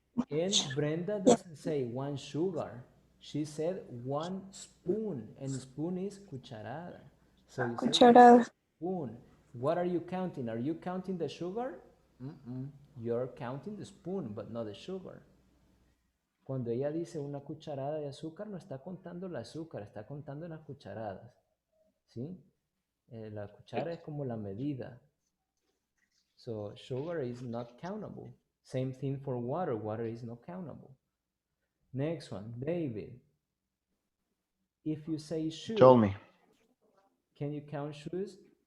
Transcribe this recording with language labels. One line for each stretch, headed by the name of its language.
English: And Brenda doesn't say 1 sugar. She said 1 spoon, and spoon is cucharada. So you say 1
Spanish: Cucharada.
English: spoon. What are you counting? Are you counting the sugar? You're counting the spoon, but not the sugar.
Spanish: Cuando ella dice una cucharada de azúcar, no está contando el azúcar, está contando las cucharadas. ¿Sí? La cuchara es como la medida.
English: So sugar is not countable. Same thing for water. Water is not countable. Next one, David. If you say shoe, Tell me. can you count shoes?